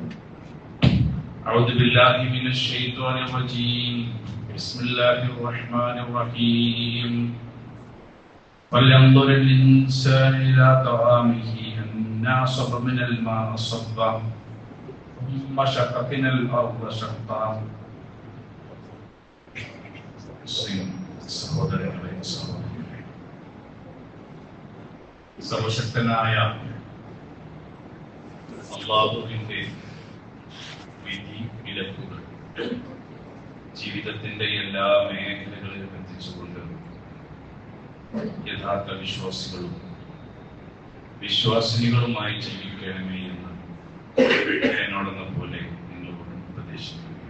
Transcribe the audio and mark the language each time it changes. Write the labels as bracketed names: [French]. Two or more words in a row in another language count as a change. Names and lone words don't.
[Arabic] أعوذ بالله من الشيطان الرجيم. بسم الله الرحمن الرحيم. فلينظر الإنسان إلى طعامه أنا صببنا الماء صبا ثم شققنا الأرض شقا. [Malayalam] സഹോദരങ്ങളെ സഹോദരികളെ, സർവശക്തനായ അല്ലാഹുവിന്റെ വിധി വിലക്കുകൾ ജീവിതത്തിന്റെ എല്ലാ മേഖലകളിലും എത്തിച്ചുകൊണ്ട് യഥാർത്ഥ വിശ്വാസികളും വിശ്വാസിനികളുമായി ജീവിക്കണമേ എന്ന് എന്നോടെന്ന പോലെ നിങ്ങളോട് ഉപദേശിക്കുന്നു.